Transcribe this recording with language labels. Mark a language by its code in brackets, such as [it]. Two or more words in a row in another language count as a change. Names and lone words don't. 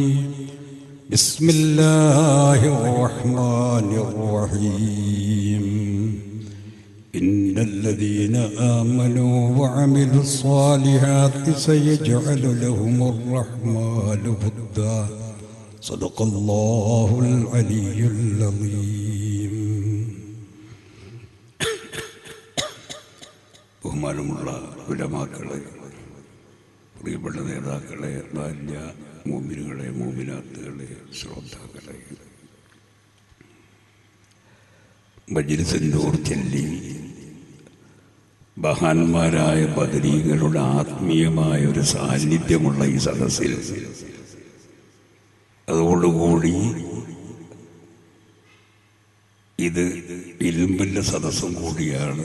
[ar] بسم الله الرحمن الرحيم. إن الذين آمنوا وعملوا الصالحات سيجعل لهم الرحمن ودا. صدق الله العلي العظيم. [ml] ബഹുമാനമുള്ള ഉലമാക്കളെ, പ്രിയപ്പെട്ട നേതാക്കളെ, ബാല്യ മോമിനുകളെ, മോമിനാത്തുകളെ, ശ്രോതാക്കളെ, മജ്‌ലിസിന്നൂർ ചൊല്ലി മഹാന്മാരായ ബദരീങ്ങളുടെ ആത്മീയമായ ഒരു സാന്നിധ്യമുള്ള ഈ സദസ്സിൽ അതോടുകൂടി ഇത് ഇൽമിന്റെ സദസ്സും കൂടിയാണ്.